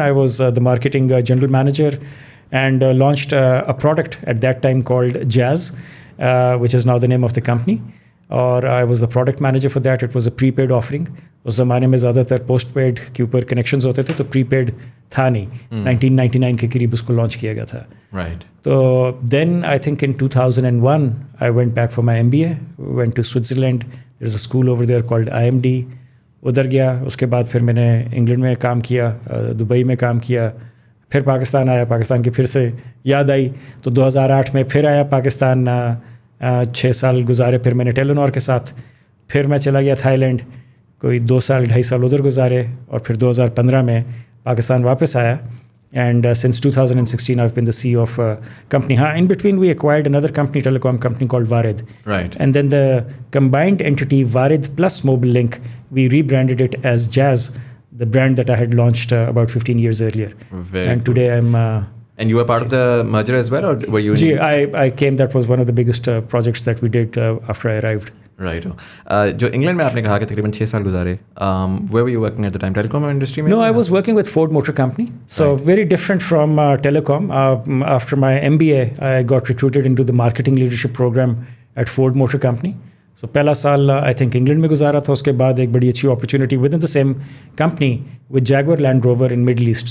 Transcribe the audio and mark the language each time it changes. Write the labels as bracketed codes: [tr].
[en] I was the marketing general manager, and launched a product at that time called Jazz, which is now the name of the company. اور I was the product manager for that. It was a prepaid offering. [ur] اس زمانے میں زیادہ تر post paid کے اوپر connections ہوتے تھے, تو پری پیڈ تھا نہیں. 1999 کے قریب اس کو لانچ کیا گیا تھا. [en] تو then I think in 2001 I went back for my MBA, went to Switzerland. There's a school over there called IMD. [ur] ادھر گیا. اس کے بعد پھر میں نے انگلینڈ میں کام کیا, دبئی میں کام کیا, پھر پاکستان آیا. پاکستان کی پھر سے یاد آئی تو 2008 میں پھر آیا پاکستان. 6 سال گزارے پھر میں نے ٹیلینور کے ساتھ. پھر میں چلا گیا تھائی لینڈ, کوئی 2 سال 2.5 سال ادھر گزارے, اور پھر 2015 میں پاکستان واپس آیا. [en] And since 2016 I've been the CEO of company. In between we acquired another company, telecom company called Warid. And then the combined entity Warid plus Mobilink, we rebranded it as Jazz, the brand that I had launched about 15 years earlier. And today I'm And you were part of the merger as well, or were you? I came. That was one of the biggest projects that we did after I arrived. Right. [ur] جو England میں آپ نے کہا کہ تقریباً 6 سال گزارے, [en] where were you working at the time? Telecom industry میں? No, I was working with Ford Motor Company. So very different from telecom. After my MBA, I got recruited into the marketing leadership program at Ford Motor Company. So [ur] پہلا سال [en] I think [ur] England میں گزارا تھا. اس کے بعد ایک بڑی اچھی [en] opportunity within the same company with Jaguar Land Rover in Middle East.